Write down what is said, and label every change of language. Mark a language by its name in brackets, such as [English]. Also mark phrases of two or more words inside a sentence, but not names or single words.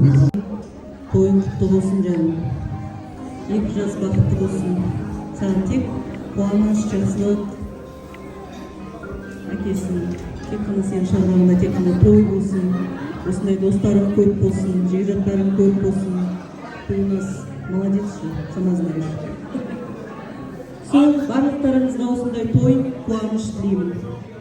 [Kazakh] Тойың құтты болсын жаным. 2 жас бақытты болсын. Саған тек қуаныш, жақсылық, әкесін. Тек қана сен шаруаңда тек қана той болсын, осындай достарың көп болсын, жекжаттарың көп болсын. [Russian] Ты у нас молодец же, сама знаешь. [Kazakh] Сол барлықтарыңызға осындай той, қуаныш тілеймін.